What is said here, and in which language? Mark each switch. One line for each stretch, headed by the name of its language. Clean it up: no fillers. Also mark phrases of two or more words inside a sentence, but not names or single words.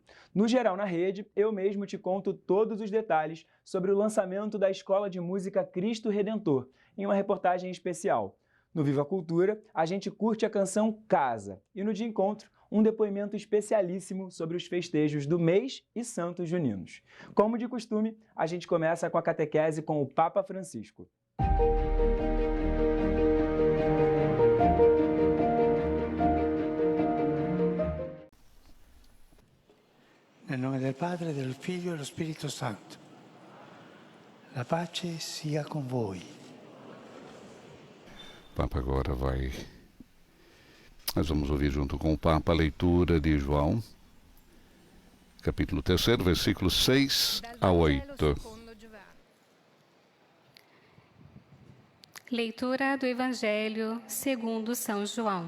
Portuguese: No Geral na Rede, eu mesmo te conto todos os detalhes sobre o lançamento da Escola de Música Cristo Redentor, em uma reportagem especial. No Viva Cultura, a gente curte a canção Casa. E no Dia Encontro, um depoimento especialíssimo sobre os festejos do mês e santos juninos. Como de costume, a gente começa com a catequese com o Papa Francisco.
Italian: Nel nome del Padre, del Figlio e dello Spirito Santo. La pace sia con voi.
Portuguese: O Papa agora vai... Nós vamos ouvir junto com o Papa a leitura de João, capítulo 3, versículos 6 a 8. Leitura do Evangelho segundo São João.